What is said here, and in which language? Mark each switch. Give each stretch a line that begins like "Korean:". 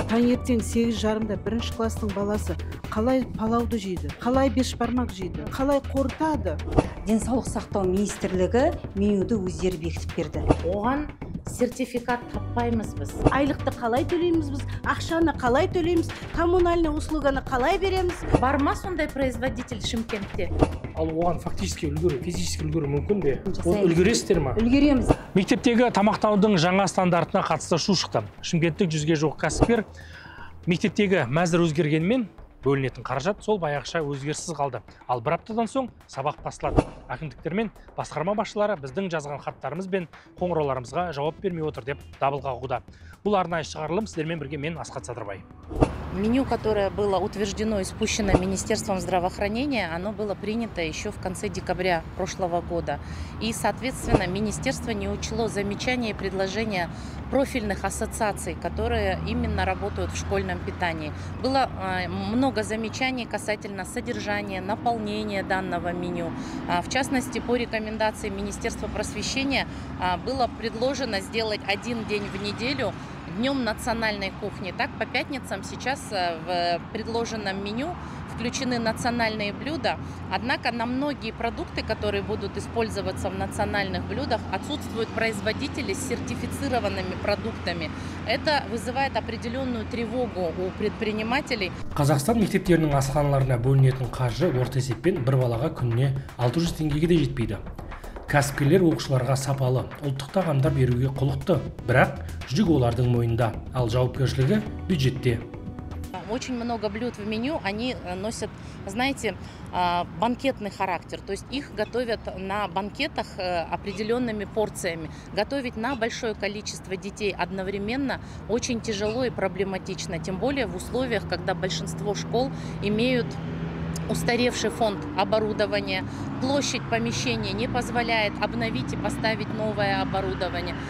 Kazakh: Таңертең 8:30-да бірінші класстың баласы қалай палауды жейді, қалай бешбармақ жейді, қалай қорытады. Денсаулық сақтау министрлігі менюді өздері бекітіп берді. Оған сертификат таппаймыз біз. Айлықты қалай төлейміз біз, ақшаны қалай төлейміз, коммунальный услуганы қалай береміз. Бар ма сондай производитель Шымкентте? Ал оған фактически үлгеру, физически үлгеру мүмкін бе? Оны үлгересіздер ма? Үлгереміз. Мектептегі тамақтанудың жаңа стандартына қатысты шу шықты. Шымкенттік 100-ге жуық кәсіпкер мектептегі мәзір өзгергенмен бөлінетін қаражат сол баяғыша өзгеріссіз қалды. Ал бір аптадан соң сабақ басталады. Әкімдіктер мен басқарма басшылары біздің жазған хаттарымыз бен қоңырауларымызға жауап бермей отыр деп дабыл қағуда. Бұл арнайы шығарылым сіздермен бірге мен Асхат Садырбай.
Russian: Меню, которое было утверждено и спущено Министерством здравоохранения, оно было принято еще в конце декабря прошлого года. И, соответственно, Министерство не учло замечания и предложения профильных ассоциаций, которые именно работают в школьном питании. Было много замечаний касательно содержания, наполнения данного меню. В частности, по рекомендации Министерства просвещения было предложено сделать один день в неделю днем национальной кухни. Так, по пятницам сейчас в предложенном меню включены национальные блюда, однако на многие продукты, которые будут использоваться в национальных блюдах, отсутствуют производители с сертифицированными продуктами. Это вызывает определенную тревогу у предпринимателей.
Kazakh: Қазақстан мектептерінің асханаларына бөлінетін қаржы орта есеппен бір балаға күніне 600 теңгеге де жетпейді. Кәсіпкерлер оқушыларға сапалы, ұлттық тағамдар беруге құлықты, бірақ жүк олардың мойнында, ал жауапкершілігі бюджетте.
Russian: Очень много блюд в меню, они носят, знаете, банкетный характер. То есть их готовят на банкетах определенными порциями. Готовить на большое количество детей одновременно очень тяжело и проблематично. Тем более в условиях, когда большинство школ имеют устаревший фонд оборудования, площадь помещения не позволяет обновить и поставить новое оборудование.